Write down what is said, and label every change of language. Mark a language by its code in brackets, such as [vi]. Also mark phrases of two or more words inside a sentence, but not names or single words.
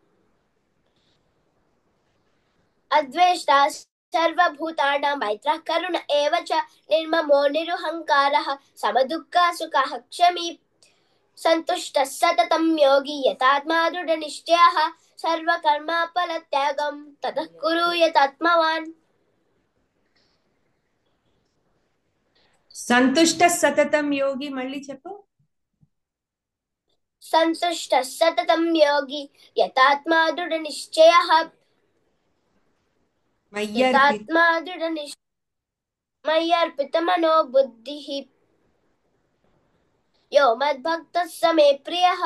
[sa] अद्वेष्टा सर्वभूतानां मैत्रः करुण एव च निर्ममो निरहङ्कारः समदुःखसुखः क्षमी सन्तुष्टः सततं योगी यतात्मा दृढनिश्चयः. सर्वकर्मफलत्यागं ततः कुरु यतात्मवान्. సంతుష్ట సతతం యోగి [te] మళ్ళీ చెప్పు. [sa] सन्तुष्टः सततं योगी यतात्मा दृढनिश्चयः. यतात्मा मय्यर्पितमनो बुद्धिः यो मद्भक्तः स मे प्रियः.